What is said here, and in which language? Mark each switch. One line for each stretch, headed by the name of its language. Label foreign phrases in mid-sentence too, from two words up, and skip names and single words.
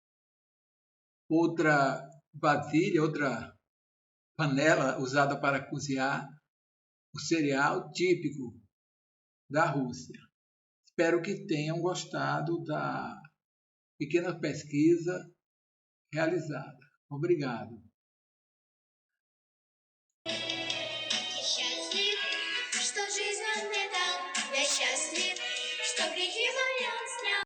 Portuguese: Outra vasilha, outra panela usada para cozinhar o cereal típico da Rússia. Espero que tenham gostado da pequena pesquisa realizada. Obrigado.
Russian: Счастлив, что жизнь он мне дал. Я счастлив, что грехи мои он снял.